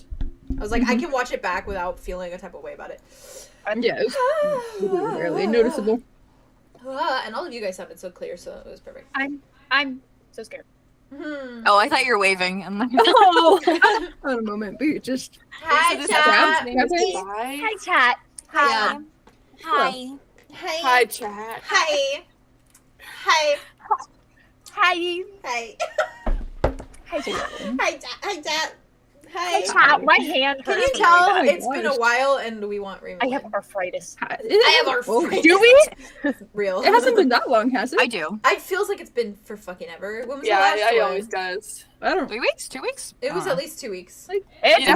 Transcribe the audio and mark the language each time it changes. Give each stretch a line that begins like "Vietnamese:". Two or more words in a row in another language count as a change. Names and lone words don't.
English: I was like, I can watch it back without feeling a type of way about it. Yeah, it was barely noticeable. And all of you guys sounded so clear, so it was perfect. I'm so scared. Oh, I thought you were waving. I'm like, Oh, on a moment, but you just Hi, chat. Hi, chat. Hi. hi. Hi, chat. Hi. Hi. Hi. Hi. Hi, chat. Hi, chat. Hi, chat. Hi, Hi. chat. My hand Can hurts. you tell my it's been a gosh. while and we want I remote? have arthritis. I have arthritis. Do we? Real. It hasn't been that long, has it? I do. It feels like it's been for fucking ever. When was the Yeah, last it one? always does. I don't. 3 weeks? 2 weeks? It was at least 2 weeks. It's Yeah,